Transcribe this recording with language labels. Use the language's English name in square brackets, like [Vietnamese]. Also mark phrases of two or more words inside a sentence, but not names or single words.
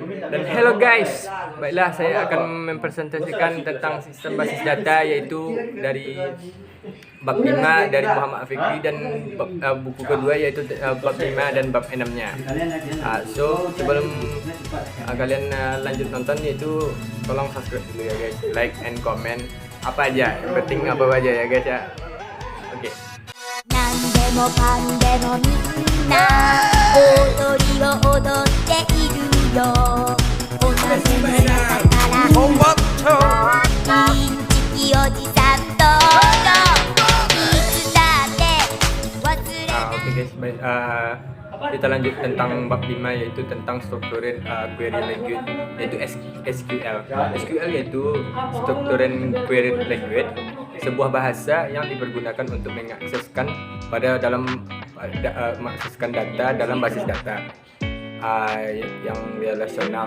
[Indonesian] Dan [English] hello guys, [Indonesian] baiklah saya akan mempresentasikan tentang sistem basis data yaitu dari bab 5 dari Muhammad Fikri dan buku kedua yaitu bab 5 dan bab 6-nya. So sebelum kalian lanjut nonton yaitu tolong subscribe dulu ya guys, [English] like and comment [Indonesian] apa aja, yang penting apa aja ya guys ya. Oke. [Japanese] 何でもかんでもみんな踊りを踊っているよ同じ村だからインチキおじさんといつだって忘れない [Indonesian] Oke guys, baik, kita lanjut tentang bab 5 yaitu tentang [English] structured query language [Indonesian] yaitu SQL. SQL yaitu [English] structured query language, [Indonesian] sebuah bahasa yang dipergunakan untuk mengakseskan mengakseskan data dalam basis data yang relasional.